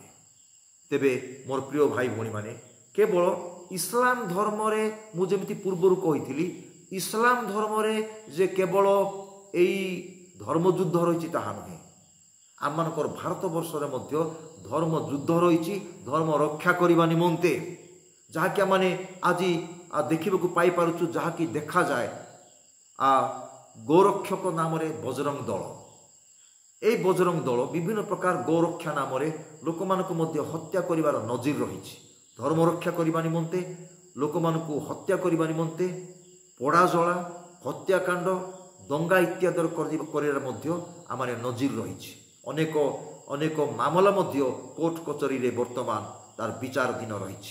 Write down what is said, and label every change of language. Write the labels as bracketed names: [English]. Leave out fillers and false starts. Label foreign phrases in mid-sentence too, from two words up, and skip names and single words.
[Odia] ତେବେ ମୋର ପ୍ରିୟ ଭାଇ ଭଉଣୀମାନେ, କେବଳ ଇସଲାମ ଧର୍ମରେ, ମୁଁ ଯେମିତି ପୂର୍ବରୁ କହିଥିଲି, ଇସଲାମ ଧର୍ମରେ ଯେ କେବଳ ଏଇ ଧର୍ମଯୁଦ୍ଧ ରହିଛି ତାହା ନୁହେଁ। ଆମମାନଙ୍କର ଭାରତବର୍ଷରେ ମଧ୍ୟ ଧର୍ମ ଯୁଦ୍ଧ ରହିଛି, ଧର୍ମ ରକ୍ଷା କରିବା ନିମନ୍ତେ, ଯାହାକି ଆମେ ଆଜି ଦେଖିବାକୁ ପାଇପାରୁଛୁ, ଯାହାକି ଦେଖାଯାଏ ଗୋରକ୍ଷକ ନାମରେ ବଜରଙ୍ଗ ଦଳ। ଏଇ ବଜରଙ୍ଗ ଦଳ ବିଭିନ୍ନ ପ୍ରକାର ଗୋରକ୍ଷା ନାମରେ লোকমানଙ୍କୁ ମଧ୍ୟ ହତ୍ୟା କରିବାର ନଜିର ରହିଛି। ଧର୍ମ ରକ୍ଷା କରିବା ନିମନ୍ତେ ଲୋକମାନଙ୍କୁ ହତ୍ୟା କରିବା ନିମନ୍ତେ ପୋଡ଼ାଜଳା, ହତ୍ୟାକାଣ୍ଡ, ଦଙ୍ଗା ଇତ୍ୟାଦିର କରିବାର ମଧ୍ୟ ଆମର ନଜିର ରହିଛି। ଅନେକ ମାମଲା ମଧ୍ୟ କୋର୍ଟ କଚେରୀରେ ବର୍ତ୍ତମାନ ତାର ବିଚାରାଧୀନ ରହିଛି।